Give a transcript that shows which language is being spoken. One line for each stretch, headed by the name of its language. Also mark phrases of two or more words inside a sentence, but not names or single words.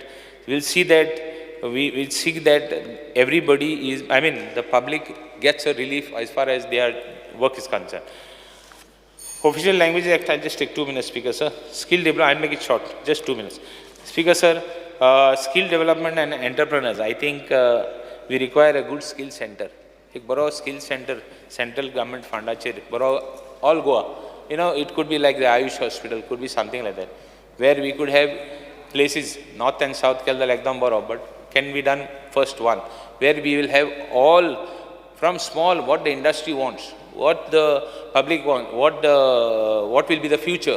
English: We'll see that everybody is, the public gets a relief as far as their work is concerned. Official Languages Act, I'll just take 2 minutes, Speaker sir. Skill development, I'll make it short, just 2 minutes. Speaker sir, skill development and entrepreneurs, I think we require a good skill center.
Konkani: एक बरो
English: skill center, central government fundaचेर, बरो all Goa. It could be like the Ayush hospital, could be something like that, where we could have places, north and south, but can be done first one, where we will have all from small, what the industry wants, what the public wants, what will be the future.